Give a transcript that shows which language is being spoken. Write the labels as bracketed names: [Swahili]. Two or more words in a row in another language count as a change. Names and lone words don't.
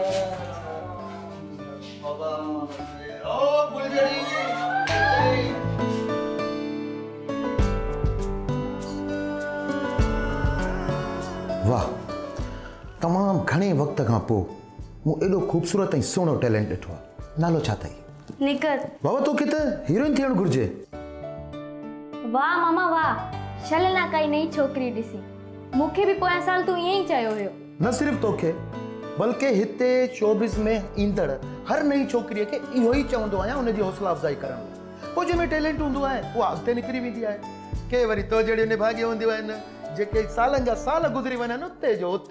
[Sindhi] वाह तमाम घणे वक्त खां पोइ मूं एॾो ख़ूबसूरत ऐं सुहिणो टैलेंट ॾिठो आहे। नालो छा अथई? निकत। बाबा तोखे त हीरोइन थियणु घुरिजे। वाह मामा वाह छल ना काई नई छोकरी ॾिसी। मूंखे बि पोयां साल तूं ईअं ई चयो हुयो। न सिर्फ़ तोखे बल्कि हिते शोबिज़ में ईंदड़ हर नई छोकिरीअ खे इहो ई चवंदो आहियां उनजी हौसला अफ़ज़ाई करणु। पोइ जंहिंमें टैलेंट हूंदो आहे उहा अॻिते निकिरी वेंदी आहे। के वरी तो जहिड़ियूं निभागियूं हूंदियूं आहिनि जेके सालनि जा साल गुज़री वञनि उते जो उते।